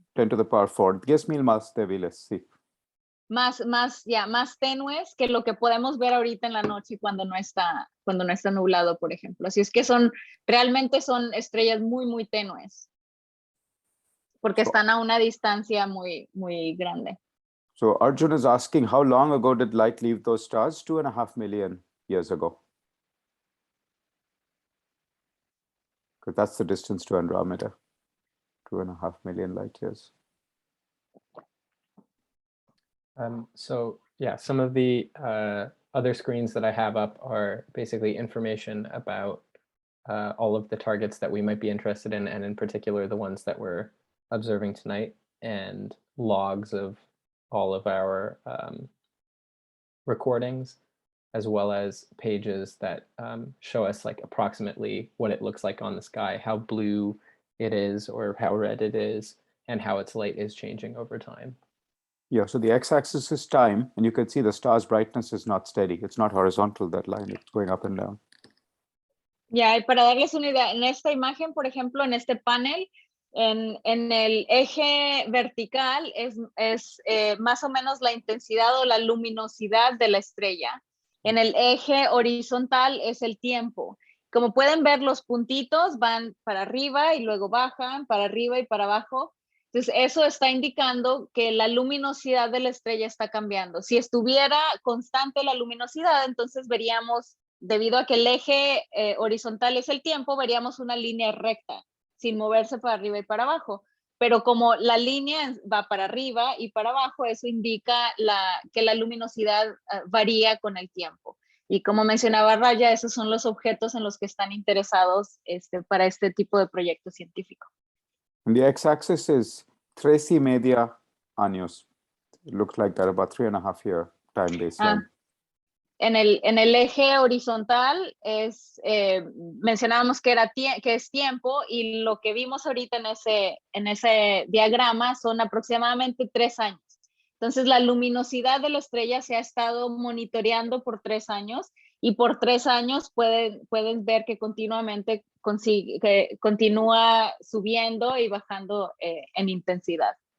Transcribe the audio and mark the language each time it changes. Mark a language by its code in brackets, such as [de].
[en] 10 to the power 4. 10,000 [es] más débiles, sí. Más tenues que lo que podemos ver ahorita en la noche cuando no está nublado, por ejemplo. Así es que realmente son estrellas muy, muy tenues, porque están a una distancia muy, muy grande. [en] So Arjun is asking, how long ago did light leave those stars? 2.5 million years ago. Because that's the distance to Andromeda, 2.5 million light years. So yeah, some of the other screens that I have up are basically information about all of the targets that we might be interested in, and in particular the ones that we're observing tonight, and logs of all of our recordings. as well as pages that show us like approximately what it looks like on the sky, how blue it is or how red it is, and how its light is changing over time. Yeah, so the x-axis is time, and you can see the star's brightness is not steady. It's not horizontal, that line, it's going up and down. [es] Ya, y para darles una idea, en esta imagen, por ejemplo, en este panel, en el eje vertical es más o menos la intensidad o la luminosidad de la estrella. En el eje horizontal es el tiempo. Como pueden ver, los puntitos van para arriba y luego bajan, para arriba y para abajo. Entonces, eso está indicando que la luminosidad de la estrella está cambiando. Si estuviera constante la luminosidad, entonces veríamos, debido a que el eje horizontal es el tiempo, veríamos una línea recta, sin moverse para arriba y para abajo. Pero como la línea va para arriba y para abajo, eso indica que la luminosidad varía con el tiempo. Y como mencionaba Raya, esos son los objetos en los que están interesados para este tipo de proyecto científico. [en] And the x-axis is 13.5 [es] años. [en] It looks like that, about 3.5 year time baseline. [es] En el eje horizontal mencionábamos que es tiempo, y lo que vimos ahorita en ese diagrama son aproximadamente 3 años. Entonces, la luminosidad de la estrella se ha estado monitoreando por 3 años, y por 3 años pueden ver que continuamente que continúa subiendo y bajando en intensidad.